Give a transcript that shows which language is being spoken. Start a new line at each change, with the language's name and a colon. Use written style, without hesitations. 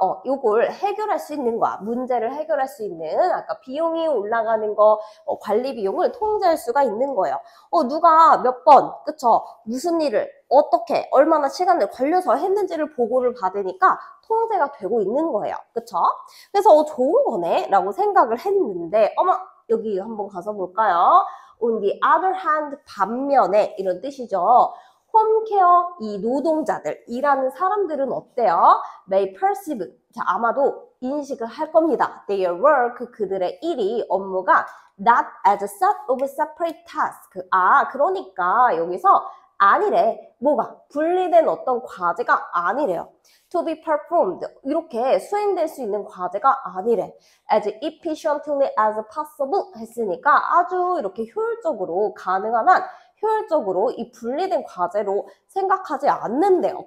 Korean: 요걸 해결할 수 있는 거야. 문제를 해결할 수 있는, 아까 비용이 올라가는 거, 관리 비용을 통제할 수가 있는 거예요. 누가 몇 번, 그쵸? 무슨 일을, 어떻게, 얼마나 시간을 걸려서 했는지를 보고를 받으니까 통제가 되고 있는 거예요. 그쵸? 그래서 좋은 거네? 라고 생각을 했는데, 여기 한번 가서 볼까요?
English: On the other hand,
Korean: 반면에, 이런 뜻이죠. 홈케어 이 노동자들, 일하는 사람들은 어때요?
English: May perceive.
Korean: 자, 아마도 인식을 할 겁니다.
English: Their work,
Korean: 그들의 일이, 업무가
English: not as a set of separate tasks.
Korean: 그러니까 여기서 아니래. 뭐가? 분리된 어떤 과제가 아니래요.
English: To be performed.
Korean: 이렇게 수행될 수 있는 과제가 아니래.
English: As efficiently as possible
Korean: 했으니까 아주 이렇게 효율적으로 가능한 한 효율적으로 이 분리된 과제로 생각하지 않는데요.